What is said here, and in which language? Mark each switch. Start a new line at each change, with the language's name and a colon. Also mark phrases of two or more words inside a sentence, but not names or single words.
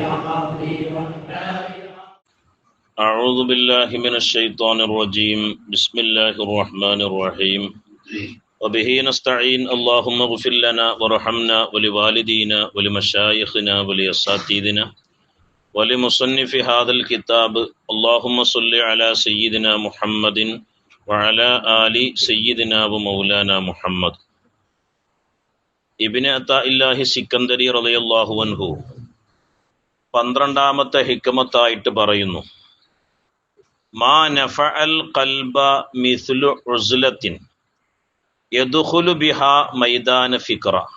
Arabic: أعوذ بالله من الشيطان الرجيم بسم الله الرحمن الرحيم وبه نستعين اللهم اغفر لنا وارحمنا ولوالدينا ولمشايخنا ولأساتذتنا ولمصنف هذا الكتاب اللهم صل على سيدنا محمد وعلى آل سيدنا ومولانا محمد.
Malayalam: ഇബ്നു അതാഇല്ലാഹി സിക്കന്ദരി
Arabic: رضي الله عنه
Malayalam: 12ാമത്തെ ഹിക്മത്തായിട്ട് പറയുന്നു,
Arabic: ما نفع القلب مثل عزلة يدخل بها ميدان فكرة.